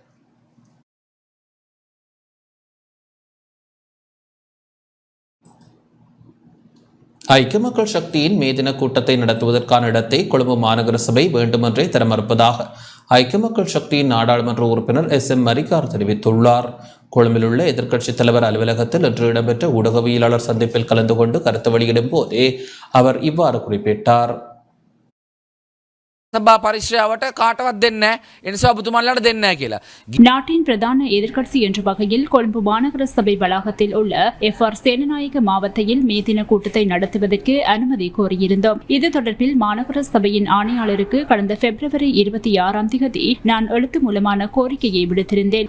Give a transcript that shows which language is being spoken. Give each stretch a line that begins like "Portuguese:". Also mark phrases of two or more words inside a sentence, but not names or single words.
Tamil: ஐக்கிய மக்கள் சக்தியின் மே தின கூட்டத்தை நடத்துவதற்கான இடத்தை கொழும்பு மாநகர சபை வேண்டுமென்றே தர மறுப்பதாக ஐக்கிய மக்கள் சக்தியின் நாடாளுமன்ற உறுப்பினர் SM மரிக்கார் தெரிவித்துள்ளார். கொழும்பில் உள்ள எதிர்க்கட்சித் தலைவர் அலுவலகத்தில் இன்று இடம்பெற்ற ஊடகவியலாளர் சந்திப்பில் கலந்து கொண்டு கருத்து வெளியிடும் போதே அவர் இவ்வாறு குறிப்பிட்டார்.
Sinhala: සභා පරිශ්‍රයාවට කාටවත් දෙන්නේ නැහැ. ඒ නිසා ඔබතුමාලට දෙන්නේ නැහැ කියලා.
Tamil: நாட்டின் பிரதான எதிர்க்கட்சி என்ற வகையில் கொழும்பு மாநகர சபை வளாகத்தில் உள்ள FR சேனநாயக மாவட்டத்தில் மே தின கூட்டத்தை நடத்துவதற்கு அனுமதி கோரியிருந்தோம். இது தொடர்பில் மாநகர சபையின் ஆணையாளருக்கு கடந்த பிப்ரவரி 26ஆம் தேதி நான் எழுத்து மூலமான கோரிக்கையை விடுத்திருந்தேன்.